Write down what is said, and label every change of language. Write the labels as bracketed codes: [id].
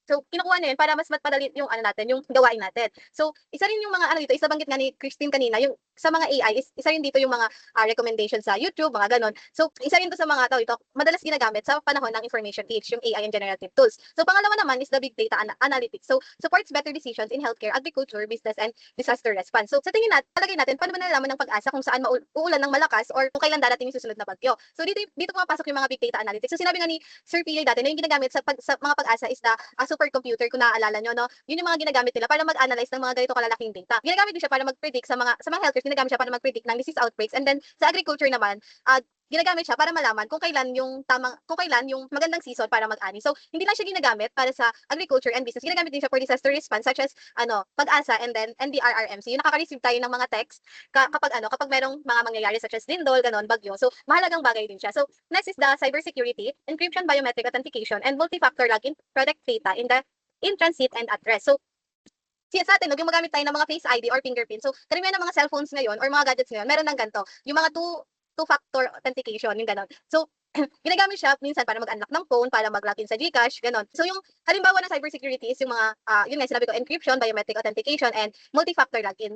[tl] So kinukuha niya yun para mas matpadali yung natin, yung gawain natin. So isa rin yung mga dito, isa banggit nga ni Christine kanina, yung sa mga AI is isa rin dito yung mga recommendations sa YouTube, mga ganon. So isa rin to sa mga ito madalas ginagamit sa panahon ng information age, yung AI and generative tools. [en] So pangalawa naman is the big data analytics. So supports better decisions in healthcare, agriculture, business, and disaster response. [tl] So sa tingin natin, palagay natin, paano ba nalalaman ng pag-asa kung saan uulan ng malakas or kung kailan darating yung susunod na bagyo? So dito pumapasok yung mga big data analytics. So sinabi nga ni Sir PJ dati na yung ginagamit sa mga pag-asa is the supercomputer, kung naaalala nyo, no? Yun yung mga ginagamit nila para mag-analyze ng mga ganito kalalaking data. Ginagamit din siya para mag-predict sa mga healthcare, ginagamit siya para mag-predict ng disease outbreaks. And then sa agriculture naman, ginagamit siya para malaman kung kailan yung magandang season para mag-ani. So, hindi lang siya ginagamit para sa agriculture and business. Ginagamit din siya for disaster response such as pag-asa and then NDRRMC. Yung nakaka-receive tayo ng mga text kapag merong mga mangyayari such as lindol, ganon, bagyo. So, mahalagang bagay din siya. [en] So, next is the cybersecurity, encryption, biometric authentication, and multi-factor login protect data in transit and at rest. [tl] So, sa atin, gumagamit tayo ng mga Face ID or fingerprint. So, karamihan ng mga cellphones ngayon or mga gadgets ngayon, meron ng ganito. Yung mga two-factor authentication, yung ganon. So, ginagamit siya minsan para mag-unlock ng phone, para mag-login sa GCash, ganon. So, yung halimbawa ng cybersecurity is yung mga, yun nga, sinabi ko, encryption, biometric authentication, and multi-factor login.